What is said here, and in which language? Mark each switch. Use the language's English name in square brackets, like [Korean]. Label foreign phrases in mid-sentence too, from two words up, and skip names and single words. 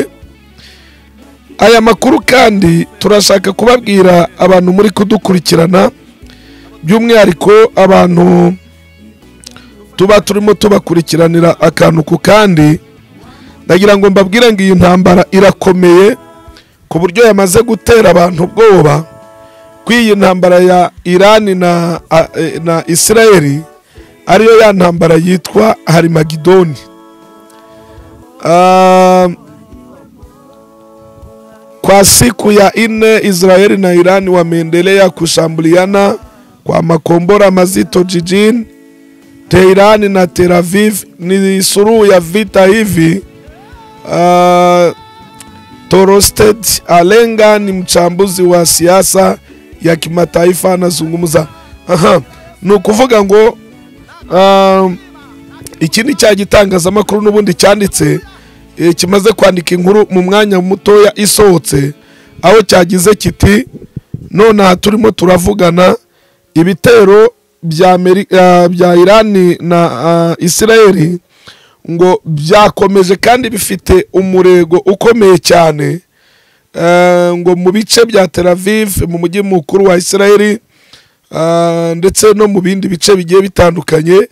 [Kinyarwanda] Aya makuru kandi turashaka kubabwira abantu muri kudukurikirana, by'umwihariko abantu tuba turimo tubakurikiranira akantu ku kandi. Ndagira ngo mbabwire ngo iyi ntambara irakomeye ku buryo yamaze gutera abantu ubwoba. Kw'iyi ntambara ya Irani na Isirayeli ariyo ya ntambara yitwa Harimagidoni. [Swahili] Kwa siku ya 4 Israeli na Irani wameendelea kushambuliana kwa makombora mazito jijini Tehran na Tel Aviv. Ni suluhu ya vita hivi. Torosted Alenga ni mchambuzi wa siasa ya kimataifa anazungumza. [Kinyarwanda] Ni ukuvuga ngo iki ni cya gitangazamakuru n'ubundi cyanditse kimaze kwandika inkuru mu mwanya mutoya isohotse, aho cyagize kiti none turimo turavugana ibitero bya Irani na Isirayeli ngo byakomeje kandi bifite umurego ukomeye cyane, ngo mu bice bya Tel Aviv mu mujyi mukuru wa Isirayeli ndetse no mu bindi bice bigiye bitandukanye.